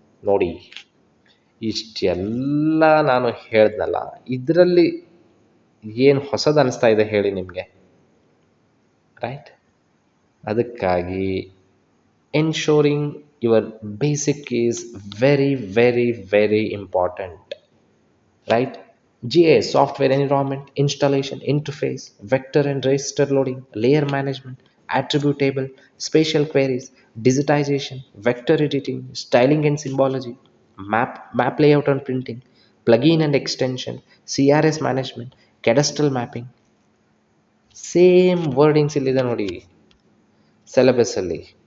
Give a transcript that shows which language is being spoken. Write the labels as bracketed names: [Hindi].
[Kannada] ನೋಡಿ, ಇಷ್ಟೆಲ್ಲ ನಾನು ಹೇಳ್ದಲ್ಲ, ಇದರಲ್ಲಿ ಏನು ಹೊಸದು ಅನಿಸ್ತಾ ಇದೆ ಹೇಳಿ ನಿಮಗೆ? ರೈಟ್? ಅದಕ್ಕಾಗಿ [English] Ensuring your basic is very very very important. Right? GIS software environment, installation, interface, vector and register loading, layer management, attribute table, spatial queries, digitization, vector editing, styling and symbology, map layout and printing, plugin and extension, CRS management, cadastral mapping. [Kannada] Same wordings ಇಲ್ಲಿದೆ ನೋಡಿ ಸಿಲೆಬಸ್ಸಲ್ಲಿ.